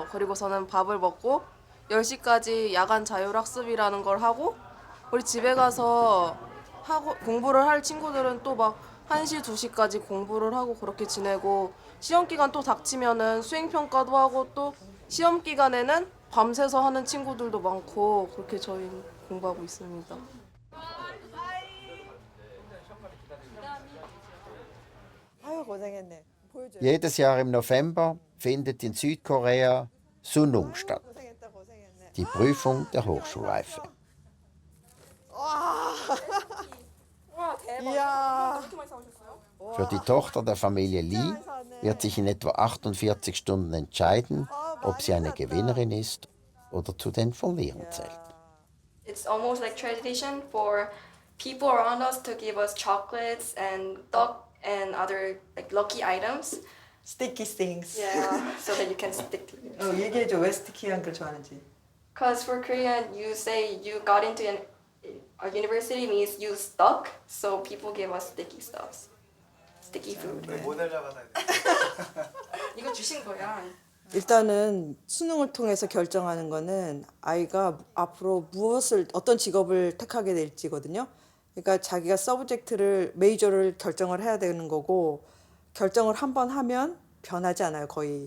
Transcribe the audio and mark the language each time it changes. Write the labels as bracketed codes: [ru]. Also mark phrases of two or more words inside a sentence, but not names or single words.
[ko] 그리고서는 밥을 먹고 10시까지 야간 자율학습이라는 걸 하고 우리 집에 가서 공부를 할 친구들은 또 막 1시, 2시까지 공부를 하고 그렇게 지내고 시험 기간 또 닥치면은 수행평가도 하고 또 시험 기간에는 밤새서 하는 친구들도 많고 그렇게 저희는 공부하고 있습니다. 아유 고생했네. [de] Jedes Jahr im November findet in Südkorea Sunung statt, die Prüfung der Hochschulreife. [ko] 와 대박. 이야. [de] Für die Tochter der Familie Lee wird sich in etwa 48 Stunden entscheiden, ob sie eine Gewinnerin ist oder zu den Verlierern zählt. [en] It's almost like tradition for people around us to give us chocolates and duck and other like lucky items. Sticky things. Yeah, so that you can stick to it. [ko] 얘기해줘 왜 스티키한 걸 좋아하는지. [en] Because for Korean, you say you got into a university means you stuck, so people give us sticky stuffs, sticky food. [ko] 모델 잡아서 이거 주신 거야. 일단은 수능을 통해서 결정하는 거는 아이가 앞으로 어떤 직업을 택하게 될지거든요. 그러니까 자기가 서브젝트를 메이저를 결정을 해야 되는 거고 결정을 한 번 하면 변하지 않아요 거의.